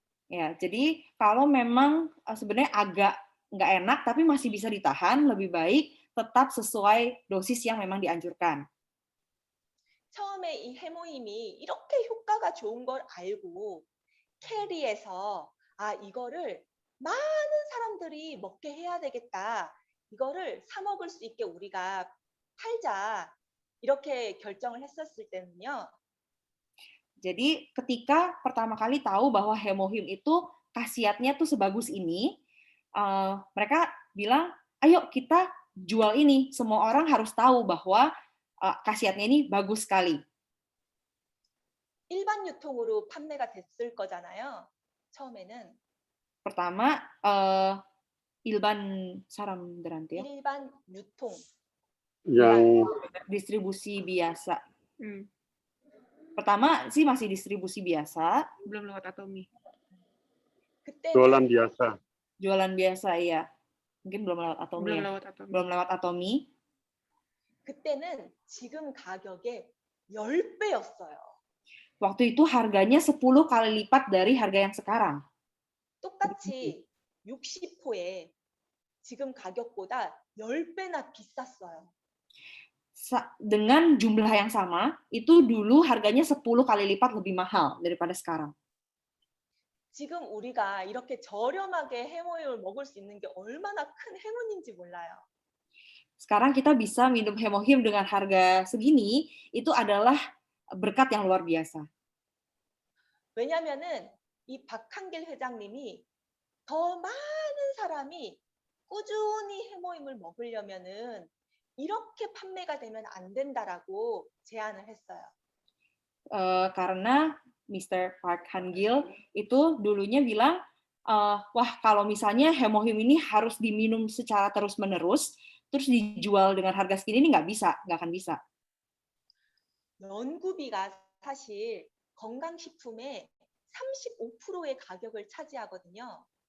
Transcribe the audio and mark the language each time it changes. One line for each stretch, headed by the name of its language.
Indonesian: Ya, jadi kalau memang sebenarnya agak nggak enak tapi masih bisa ditahan, lebih baik tetap sesuai dosis yang memang dianjurkan.
Korean: 처음에 이 해모임이 이렇게 효과가 좋은 걸 알고 캐리에서 이거를 많은 사람들이 먹게 해야 되겠다. 이거를 사 먹을 수 있게 우리가 팔자. 이렇게 결정을 했었을 때는요.
Indonesian: Jadi ketika pertama kali tahu bahwa hemohim itu khasiatnya tuh sebagus ini, mereka bilang, ayo kita jual ini. Semua orang harus tahu bahwa khasiatnya ini bagus sekali.
Korean: 일반 유통으로 판매가 됐을 거잖아요. 처음에는.
Indonesian: Pertama,
Korean: 일반 사람들한테요. 일반 유통.
Indonesian: Yang distribusi biasa. Pertama sih masih distribusi biasa. Belum lewat Atomi. jualan biasa. Jualan biasa, iya. Mungkin belum lewat Atomi. Belum lewat Atomi.
Korean: 그때는 지금 가격의 10배였어요.
Indonesian: Waktu itu harganya 10 kali lipat dari harga yang sekarang.
Korean: 똑같이 60호에 지금 가격보다 10배나 비쌌어요.
Indonesian: Dengan jumlah yang sama, itu dulu harganya 10 kali lipat lebih mahal daripada sekarang.
Korean: 지금 우리가 이렇게 저렴하게 해모임을 먹을 수 있는 게 얼마나 큰 행운인지 몰라요.
Indonesian: Sekarang kita bisa minum hemohim dengan harga segini, itu adalah berkat yang luar biasa.
Korean: 왜냐면은 이 박한길 회장님이 더 많은 사람이 꾸준히 해모임을 먹으려면은 이렇게 판매가 되면 안 된다라고 제안을 했어요.
Indonesian: Karena Mr. Park Han-gil itu dulunya bilang, wah kalau misalnya hemohim ini harus diminum secara terus-menerus, terus dijual dengan harga segini ini nggak akan bisa.
Korean: 연구비가 사실 건강식품의 35%의 가격을 차지하거든요.